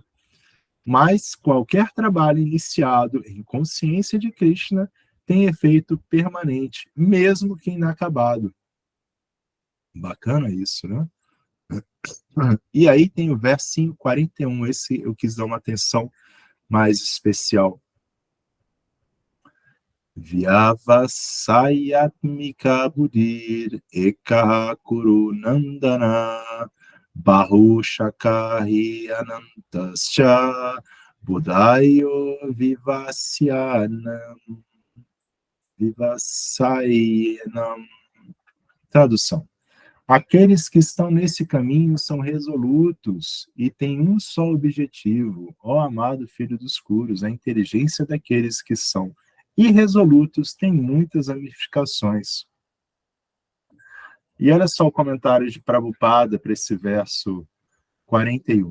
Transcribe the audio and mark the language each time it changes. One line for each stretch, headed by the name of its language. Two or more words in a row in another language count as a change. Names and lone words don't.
Portuguese: Mas qualquer trabalho iniciado em consciência de Krishna tem efeito permanente, mesmo que inacabado. Bacana isso, né? E aí tem o versinho 41, esse eu quis dar uma atenção mais especial.
Sanskrit: Vyavasayatmika buddhir ekaha kuru nandana bahushakahi anantascha buddhayo vivasyanam.
Portuguese: Tradução. Aqueles que estão nesse caminho são resolutos e têm um só objetivo, ó amado filho dos curos. A inteligência daqueles que são irresolutos tem muitas ramificações. E olha só o comentário de Prabhupada para esse verso 41.